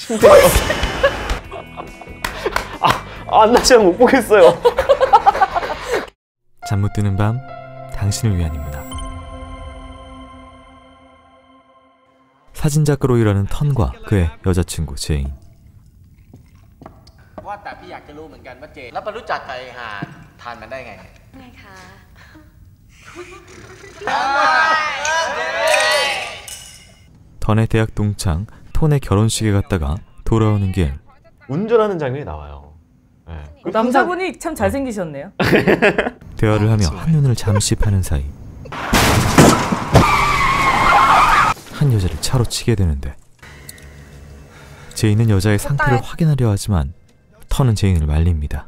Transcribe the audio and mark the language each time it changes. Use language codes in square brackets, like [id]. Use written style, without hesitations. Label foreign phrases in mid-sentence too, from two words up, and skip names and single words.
[ko] 안나 못 보겠어요. 잠 못 드는 밤, 당신을 위한 인문학. 사진작가로 일하는 턴과 그의 여자친구 제인. [th] ว่าแต่พี่อยากจะรู้เหมือนกันว่าเจนแล้วไปรู้จักกับไอ้ห่าทานมันได้ไงไงคะ [ko] 턴의 대학 동창 톤의 결혼식에 갔다가 돌아오는 길. 운전하는 장면이 나와요. 네. 남자분이 참 잘생기셨네요. 대화를 하며 한눈을 잠시 파는 사이 한 여자를 차로 치게 되는데, 제인은 여자의 상태를 확인하려 하지만 턴은 제인을 말립니다.